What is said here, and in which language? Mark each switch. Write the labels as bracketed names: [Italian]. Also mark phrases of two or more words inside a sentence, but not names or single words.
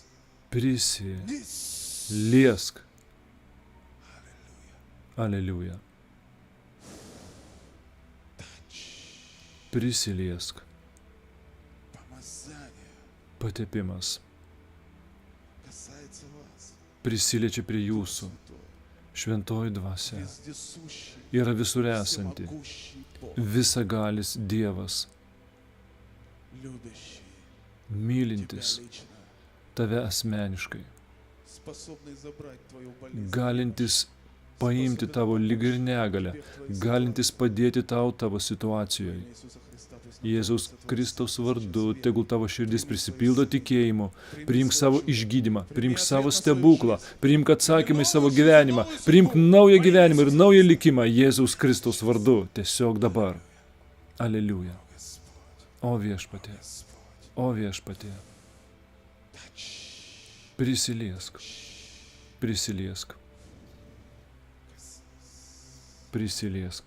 [Lithuanian] prisiliesk. низ. Aleliuja. Prisiliesk. [Russian] Помазание [Lithuanian] Patepimas [Russian] касается вас. [Lithuanian] prisiliečia prie jūsų. [Russian] Святой, [Lithuanian] Šventoji dvasia [Russian] вездесущий, [Lithuanian] yra visur esanti, [Russian] всемогущий Бог, [Lithuanian] visagalis Dievas, [Russian] любящий тебя [Lithuanian] mylintis [Russian] лично, [Lithuanian] tave asmeniškai, [Russian] способный забрать твою болезнь, [Lithuanian] galintis paimti tavo lygą ir negalę, galintis padėti tau tavo situacijoje. [Russian] Иисуса Христа. То есть [Lithuanian] Jėzaus [Russian] наполнится твоим [Lithuanian] Kristaus [Russian] сердцем [Lithuanian] vardu, [Russian] сейчас [Lithuanian] tegul [Russian] верой. [Lithuanian] tavo širdis prisipildo tikėjimu, priimk savo išgydymą, priimk savo stebuklą, priimk atsakymą į savo gyvenimą, priimk naują gyvenimą ir naują likimą Jėzaus Kristaus vardu, tiesiog dabar. Aleliuja. [Russian] Господь, [Lithuanian] O viešpatie, [Russian] Господь, [Lithuanian] o viešpatie, prisiliesk, prisiliesk, prisiliesk.